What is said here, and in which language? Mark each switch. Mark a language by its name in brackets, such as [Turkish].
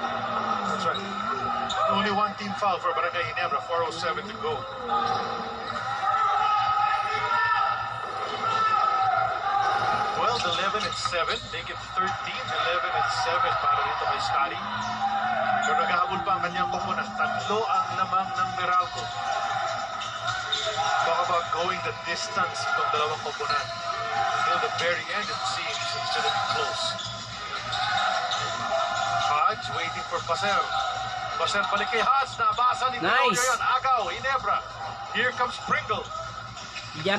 [English] That's right. Only one team foul for Barangay Ginebra. 4:07 to go. 11 and 7, make it 13, 11 and 7 [Filipino] para dito kay Scotty. Pero naghahabol pa ang kanyang koponan. Tatlo ang lamang ng Meralco. [English] Talk about going the distance [Filipino] itong dalawang koponan. [English] Till the very end it seems it's gonna be close. Hodge waiting for Baser. Baser [Filipino] balik kay [English] Hodge. [Filipino] Nabasa ni Tenorio yan. Agaw, Ginebra. [English] Here comes Pringle. Japit.